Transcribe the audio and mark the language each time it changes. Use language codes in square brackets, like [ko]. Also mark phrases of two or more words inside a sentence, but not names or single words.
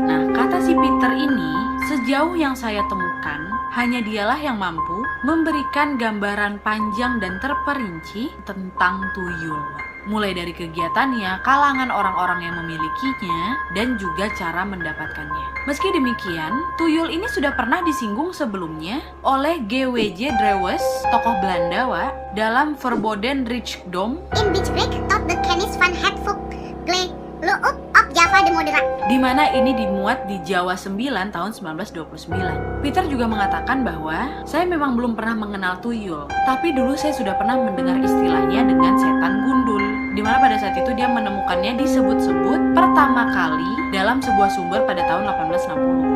[id] Nah, kata si Peter ini, sejauh yang saya temukan, hanya dialah yang mampu memberikan gambaran panjang dan terperinci tentang tuyul, Wak. Mulai dari kegiatannya, kalangan orang-orang yang memilikinya, dan juga cara mendapatkannya. Meski demikian, tuyul ini sudah pernah disinggung sebelumnya oleh G.W.J. Drewes, tokoh Belanda, Wak, dalam Verboden Rijkdom In Bijblik tot de kennis van het volk Gleloep op Java de Moderat. di mana ini dimuat di Jawa 9 tahun 1929. Peter juga mengatakan bahwa saya memang belum pernah mengenal tuyul, tapi dulu saya sudah pernah mendengar istilahnya dengan setan gundul, di mana pada saat itu dia menemukannya disebut-sebut pertama kali dalam sebuah sumber pada tahun 1860.